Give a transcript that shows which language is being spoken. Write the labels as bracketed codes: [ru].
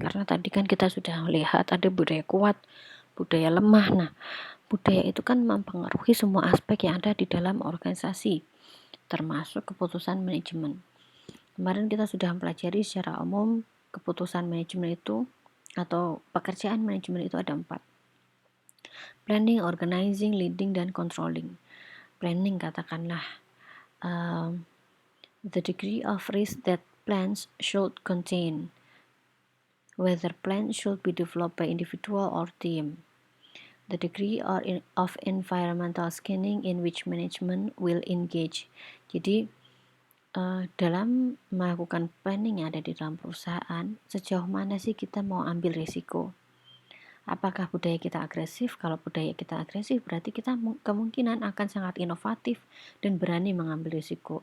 [id] Karena tadi kan kita sudah melihat ada budaya kuat, budaya lemah. Nah, budaya itu kan mempengaruhi semua aspek yang ada di dalam organisasi, termasuk keputusan manajemen. Kemarin kita sudah mempelajari secara umum keputusan manajemen itu atau pekerjaan manajemen itu ada 4. [en] Planning, organizing, leading, dan controlling. Planning katakanlah the degree of risk that plans should contain, whether plans should be developed by individual or team, the degree of environmental scanning in which management will engage. [id] Jadi dalam melakukan planning yang ada di dalam perusahaan, sejauh mana sih kita mau ambil risiko? Apakah budaya kita agresif? Kalau budaya kita agresif, berarti kita kemungkinan akan sangat inovatif dan berani mengambil risiko.